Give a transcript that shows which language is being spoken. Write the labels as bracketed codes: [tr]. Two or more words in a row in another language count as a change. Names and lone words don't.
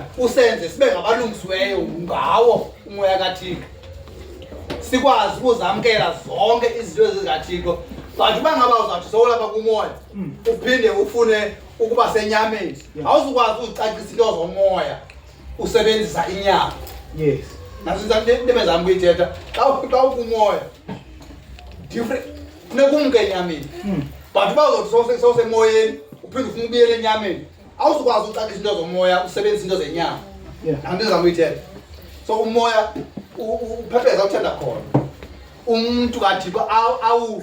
[xh] usenze sibe ngabalungisiweyo ngawo umoya kaThixo sikwazi ukuzamkela zonke izinto ezikaThixo. But uba ngaba uzawuthi sowulapha kumoya uphinde ufune ukuba senyameni awuzukwazi uzicacisa into zomoya usebenzisa inyama. [en] yes [xh] Nebezami kuyithetha xa ukumoya different nekumke enyameni but uba uzothi sowusemoyeni uphinde ufuna ubuyele enyameni awuzukwazi ukucacisa into zomoya usebenzisa into zenyama. [en] yeah [xh] Nanto ezami kuyithetha. So umoya uphepheza uthanda khona umuntu kaThixo awuve